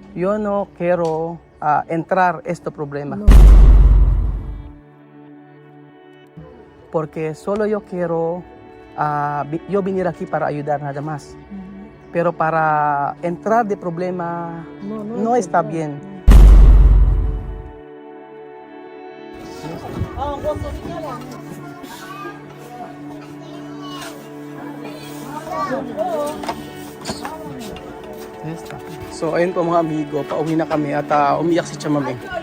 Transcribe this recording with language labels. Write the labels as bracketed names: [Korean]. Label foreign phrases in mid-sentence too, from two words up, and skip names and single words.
[Spanish] yo no quiero entrar este problema. No. Porque solo yo quiero, yo venir aquí para ayudar nada más. Pero para entrar de problema no está bien. [Filipino] So ayun po mga amigo, pauwi na kami at umiyak si Chamame.